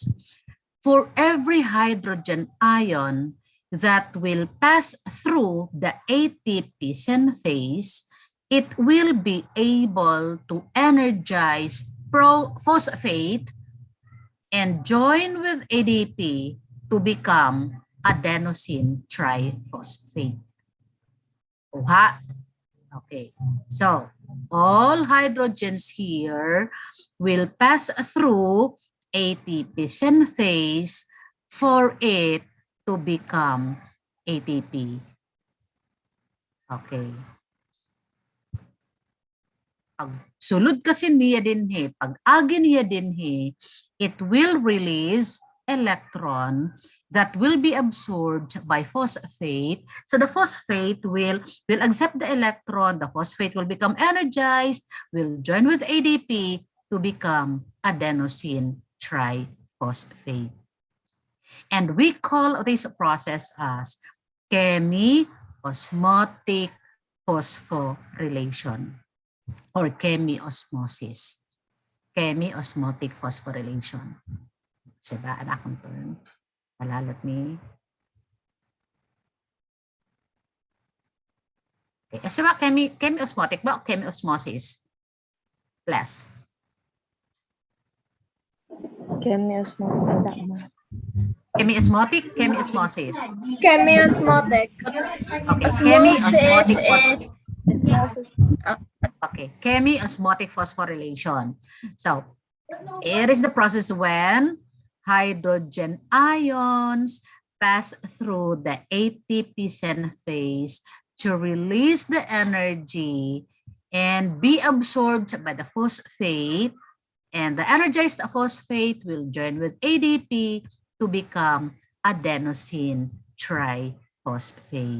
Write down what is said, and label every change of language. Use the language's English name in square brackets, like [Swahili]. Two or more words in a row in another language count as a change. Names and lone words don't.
[English] For every hydrogen ion that will pass through the ATP synthase, it will be able to energize phosphate and join with ADP to become adenosine triphosphate. Okay, so all hydrogens here will pass through ATP synthase for it to become ATP. [Cebuano] Okay. Pag sulod kasi niya dinhi, pag agi niya dinhi, [English] it will release electron that will be absorbed by phosphate. So the phosphate will accept the electron, the phosphate will become energized, will join with ADP to become adenosine triphosphate. And we call this process as chemiosmotic phosphorylation or chemiosmosis. Chemiosmotic phosphorylation. [Cebuano] Diba? Anak kong term. [English] Let me. Okay. [Cebuano] As ba, chemiosmotic ba o chemiosmosis? [English] Class. Chemiosmotic, chemiosmosis. Chemiosmotic. Okay, chemiosmotic phosphorylation. Okay, chemiosmotic phosphorylation. So, it is the process when hydrogen ions pass through the ATP synthase to release the energy and be absorbed by the phosphate, and the energized phosphate will join with ADP to become adenosine triphosphate.